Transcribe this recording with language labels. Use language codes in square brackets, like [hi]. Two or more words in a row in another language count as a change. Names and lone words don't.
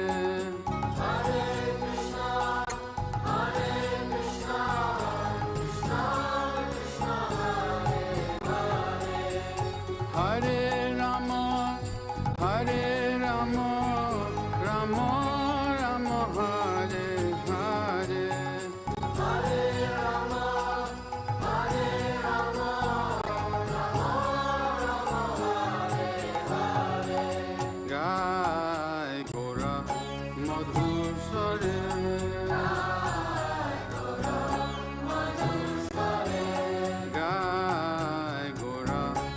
[sa] हरे कृष्ण हरे राम राम राम हरे हरे. हरे राम राम राम हरे हरे. [hi] गाई गोरा मधुर सारे गाई गोरा मधुर सारे गाई गोरा